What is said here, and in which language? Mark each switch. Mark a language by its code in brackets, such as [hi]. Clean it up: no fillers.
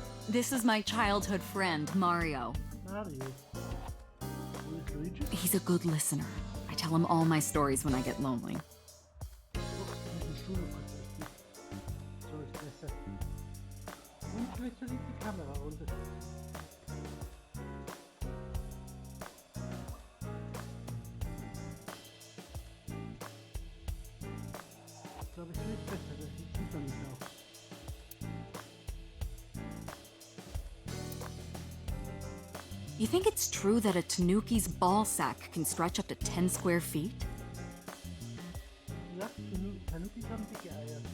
[en] This is my childhood friend, Mario. [de] Mario. Wo ist Luigi? [en] He's a good listener. I tell him all my stories when I get lonely. [de] Oh, mit dem Stuhl noch kurz öffnen. So ist besser. Und vielleicht soll ich die Kamera runter. Ich glaube, es wird besser, das sieht man nicht auch. [en] You think it's true that a tanuki's ball sack can stretch up to 10 square feet? [de] Ja, Tanukis haben dicke Eier.